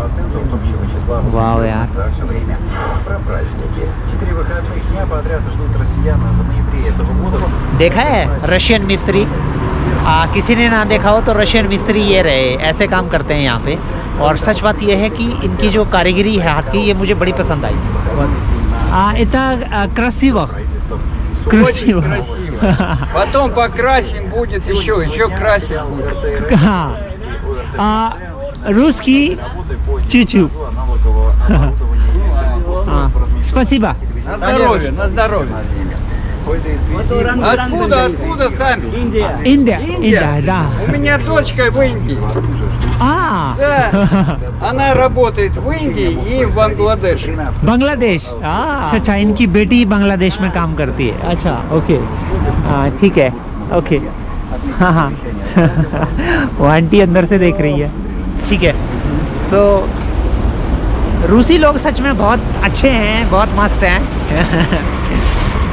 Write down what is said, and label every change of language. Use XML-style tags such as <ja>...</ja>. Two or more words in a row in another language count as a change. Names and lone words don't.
<hi>वाह यार, देखा है रशियन मिस्त्री? किसी ने ना देखा हो तो रशियन मिस्त्री ये रहे, ऐसे काम करते हैं यहाँ पे। और सच बात ये है कि इनकी जो कारीगरी है हाथ की, ये मुझे बड़ी पसंद आई।</hi> <ru>इतना красиво. Красиво. Потом покрасим, будет еще красим будет. हाँ, русский чуть-чуть. Спасибо. На здоровье, на здоровье. Откуда сами? Индия, да. У меня дочка в Индии. Да. Она работает в Индии и в Бангладеше.</ru> <hi>बांग्लादेश। अच्छा, इनकी बेटी बांग्लादेश में काम करती है। अच्छा, ओके, ठीक है, ओके। हाँ हाँ। वो आंटी अंदर से देख रही है। ठीक है। सो रूसी लोग सच में बहुत अच्छे हैं, बहुत मस्त हैं।</hi>